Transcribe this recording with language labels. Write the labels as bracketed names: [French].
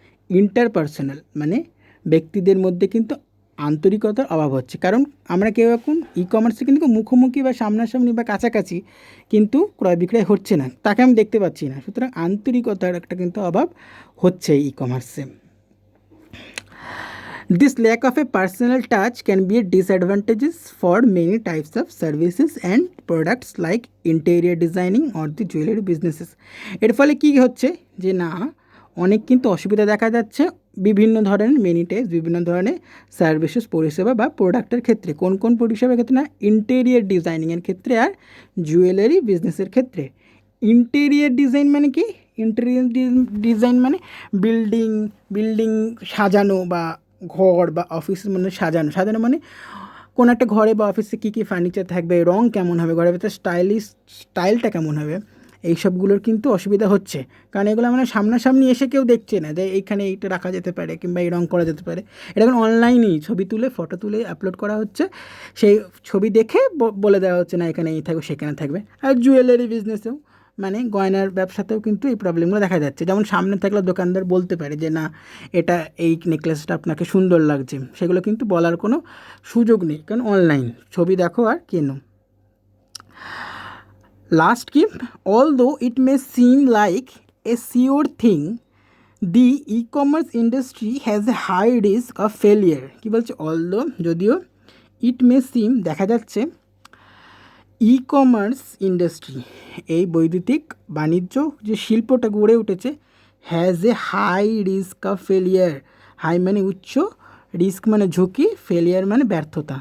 [Bangla] Interpersonal মানে ব্যক্তিদের মধ্যে কিন্তু আন্তরিকতার অভাব হচ্ছে, কারণ আমরা কেউ এখন ই কমার্সে কিন্তু মুখোমুখি বা সামনাসামনি বা কাছাকাছি কিন্তু ক্রয় বিক্রয় হচ্ছে না, তাকে আমি দেখতে পাচ্ছি না, সুতরাং আন্তরিকতার একটা কিন্তু অভাব হচ্ছে ই কমার্সে। [English] This lack of a personal touch can be a disadvantages for many types of services and products like interior designing or the jewelry businesses. [Bangla] এর ফলে কী হচ্ছে যে না, অনেক কিন্তু অসুবিধা দেখা যাচ্ছে বিভিন্ন ধরনের [English] many types, [Bangla] বিভিন্ন ধরনের সার্ভিসেস, পরিষেবা বা প্রোডাক্টের ক্ষেত্রে। কোন কোন পরিষেবার ক্ষেত্রে না, ইন্টেরিয়ার ডিজাইনিংয়ের ক্ষেত্রে আর জুয়েলারি বিজনেসের ক্ষেত্রে। ইন্টেরিয়ার ডিজাইন মানে কি? ইন্টেরিয়ার ডিজাইন মানে বিল্ডিং সাজানো, বা ঘর বা অফিসের মধ্যে সাজানো, সাজানো মানে কোনো একটা ঘরে বা অফিসে কী কী ফার্নিচার থাকবে, রং কেমন হবে, ঘরের ভেতরে স্টাইলটা কেমন হবে, এইসবগুলোর কিন্তু অসুবিধা হচ্ছে। কারণ এগুলো মানে সামনাসামনি এসে কেউ দেখছে না যে এইখানে এইটা রাখা যেতে পারে কিংবা এই রং করা যেতে পারে। এটা এখন অনলাইনেই ছবি তুলে, ফটো তুলে আপলোড করা হচ্ছে, সেই ছবি দেখে বলে দেওয়া হচ্ছে না এখানে এই থাকবে সেখানে থাকবে। আর জুয়েলারি বিজনেসেও মানে গয়নার ব্যবসাতেও কিন্তু এই প্রবলেমগুলো দেখা যাচ্ছে। যেমন সামনে থাকলে দোকানদার বলতে পারে যে না, এটা এই নেকলেসটা আপনাকে সুন্দর লাগছে, সেগুলো কিন্তু বলার কোনো সুযোগ নেই, কারণ অনলাইন ছবি দেখো আর কেনো। লাস্ট কি, [English] although it may seem like a sure thing, the e-commerce industry has a high risk of failure. [Bangla] কি বলছে? although, যদিও, [English] it may seem, [Bangla] দেখা যাচ্ছে, ই কমার্স ইন্ডাস্ট্রি, এই বৈদ্যুতিক বাণিজ্য যে শিল্পটা গড়ে উঠেছে, [English] Has a high risk of failure. [Bangla] High মানে উচ্চ, রিস্ক মানে ঝুঁকি, ফেলিয়ার মানে ব্যর্থতা।